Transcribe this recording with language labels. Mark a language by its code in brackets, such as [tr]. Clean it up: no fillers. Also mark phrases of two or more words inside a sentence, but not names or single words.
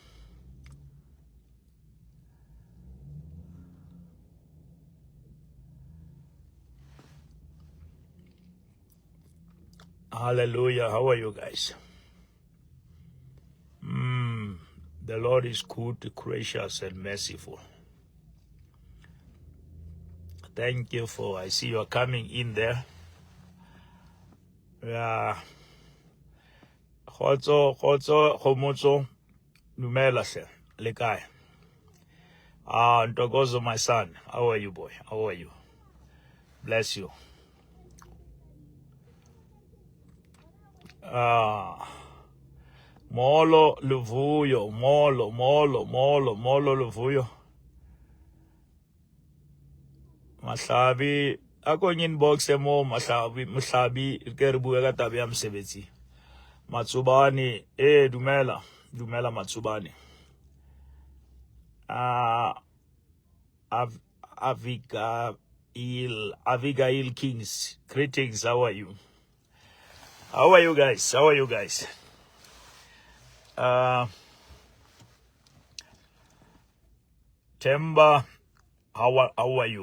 [en] Hallelujah. How are you guys? The Lord is good, gracious, and merciful. Thank you for, I see you are coming in there. Yeah. [st] Khotso, khomotso, numela hle, le kae? [en] Ntokozo, my son. How are you, boy? How are you? Bless you. [xh] Molo Luvuyo, Molo Luvuyo. [st] Mahlabi, ako inbox mo Mahlabi ke re bua ka taba ya mosebetsi. Matsubane, dumela Matsubane. [en] Abigail Kings, greetings. How are you? How are you guys? Temba, how are you?